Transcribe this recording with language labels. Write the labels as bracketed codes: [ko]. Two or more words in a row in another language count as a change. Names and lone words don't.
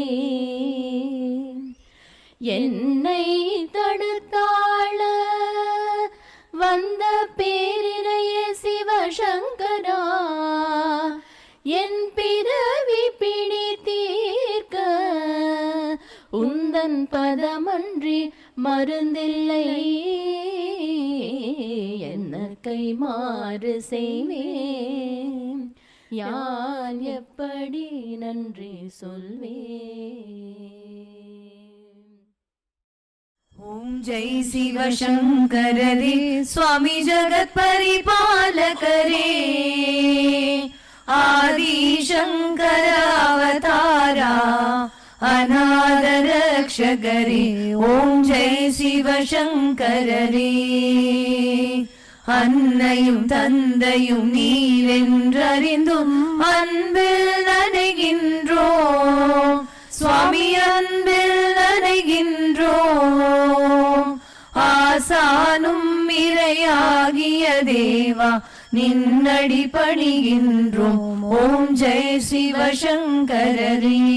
[ta] என்னை தடுத்தாள வந்த பேரினைய சிவசங்கரா, என் பிறவி பிணி தீர்க்க உந்தன் பதமன்றி மருந்தில்லை, என்ன கைமாறு செய்வேன், யான் எப்படி நன்றி சொல்வேன். [hi] ஓம் जय शिव शंकर रे स्वामी जगत परिपालकरे आदि शंकर अवतारा अनाथ रक्षकरे ओम जय शिव शंकर रे [ta] அன்னையும் தந்தையும் நீரென்றறிந்தும் அன்பில் நனைகின்றோம் சுவாமி அன்பில் நனைகின்றோம் ஆசானும் இறையாகிய தேவா நின்னடி பணிகின்றோம் ஓம் ஜெய சிவசங்கரரே